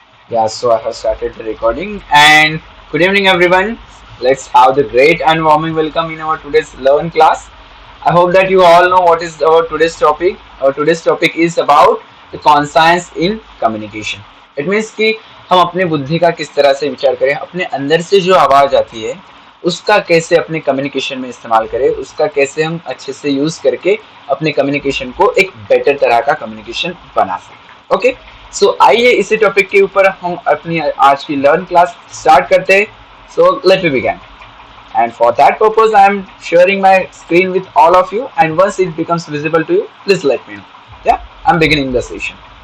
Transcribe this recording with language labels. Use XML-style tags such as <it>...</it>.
<en>Yeah, so I have started the recording and good evening everyone. Let's have the great and warming welcome in our today's learn class. I hope that you all know what is our today's topic. Our today's topic is about the conscience in communication. It means</en> <hi>कि हम अपने बुद्धि का किस तरह से विचार करें, अपने अंदर से जो आवाज आती है उसका कैसे अपने कम्युनिकेशन में इस्तेमाल करें, उसका कैसे हम अच्छे से यूज करके अपने कम्युनिकेशन को एक बेटर तरह का कम्युनिकेशन बना सकें. ओके, सो आइए इसी टॉपिक के ऊपर हम अपनी आज की लर्न क्लास स्टार्ट करते हैं.</hi> <en>So let me begin. And for that purpose, I am sharing my screen with all of you. And once it becomes visible to you, please let me know. Yeah, I'm beginning the session.</en>